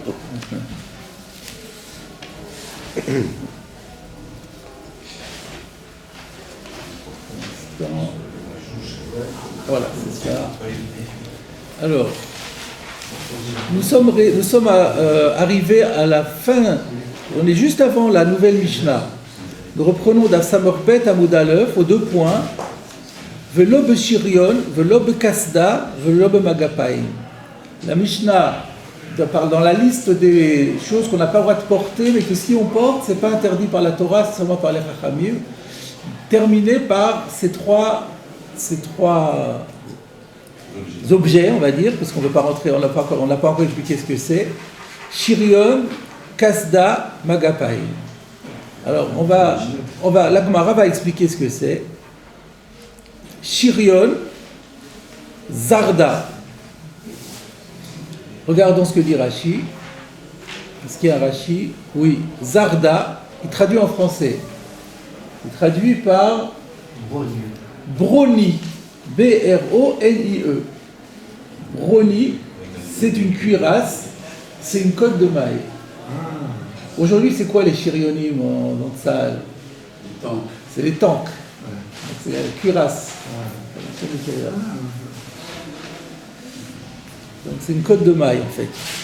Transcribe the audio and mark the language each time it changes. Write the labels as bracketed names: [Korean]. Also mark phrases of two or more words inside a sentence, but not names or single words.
[French] Voilà, c'est ça. Alors, nous sommes arrivés à la fin, on est juste avant la nouvelle Mishnah. Nous reprenons d'Afsamorbet à Moudaleuf aux 2 points. [Hebrew] ולא בשריון, ולא בקסדה, ולא במגפיים. [French] La Mishnah parle dans la liste des choses qu'on n'a pas le droit de porter, mais que si on porte, c'est pas interdit par la Torah, c'est seulement par les Chachamim. Terminé par ces trois objets, on va dire, parce qu'on ne veut pas rentrer, on n'a pas encore expliqué ce que c'est. [Hebrew] שריון, קסדה, מגפיים. [French] Alors, la Gemara va expliquer ce que c'est. [Hebrew] שריון, זרדא. [French] Regardons ce que dit Rashi. Est-ce qu'il y a un Rashi? Oui, Zarda, il traduit en français. Il traduit par Broni, B-R-O-N-I-E. Broni, c'est une cuirasse, c'est une cotte de maille. Aujourd'hui, c'est quoi les chirionim dans le salle? C'est les tanks. Donc, c'est la cuirasse. Donc c'est une cotte de maille en fait.